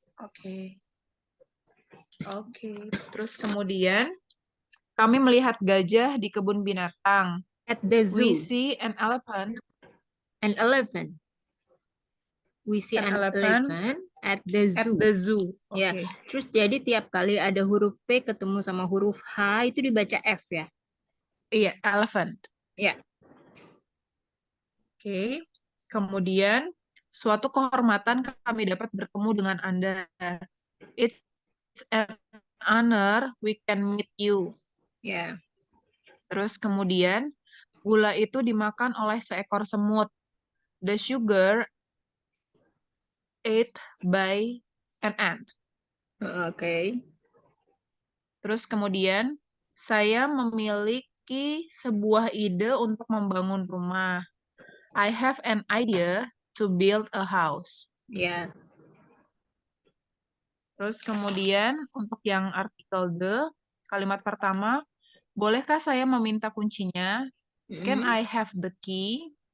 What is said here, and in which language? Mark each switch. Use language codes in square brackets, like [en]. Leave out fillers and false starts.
[id] Oke. Terus kemudian kami melihat gajah di kebun binatang. [en] At the zoo. We see an elephant. An elephant. We see an elephant at the zoo. At the zoo. [id] Ya. Terus jadi tiap kali ada huruf P ketemu sama huruf H itu dibaca F ya. Iya, elephant. Ya. Oke. Kemudian suatu kehormatan kami dapat bertemu dengan Anda. [en] It's an honor we can meet you. [id] Ya. Terus kemudian gula itu dimakan oleh seekor semut. [en] The sugar ate by an ant. [id] Oke. Terus kemudian saya memiliki sebuah ide untuk membangun rumah. [en] I have an idea to build a house. [id] Ya. Terus kemudian untuk yang artikel D, kalimat pertama, bolehkah saya meminta kuncinya? [en] Can I have the key?